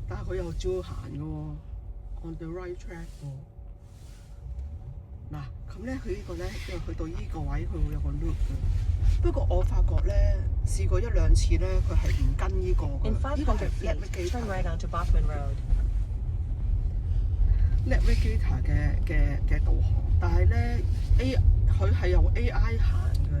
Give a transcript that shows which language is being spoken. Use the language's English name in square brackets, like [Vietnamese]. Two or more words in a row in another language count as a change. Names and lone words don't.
[Cantonese] 佢又照行嘅喎 ， [English] on the right track [Cantonese] 喎。嗱，咁咧佢呢個咧，因為去到呢個位佢會有個 loop 嘅。不過我發覺咧，試過一兩次咧，佢係唔跟呢個嘅。呢個係 Navigator [English] right onto Bachman Road. [Cantonese] Navigator 嘅導航，但係咧佢係有 AI 行嘅。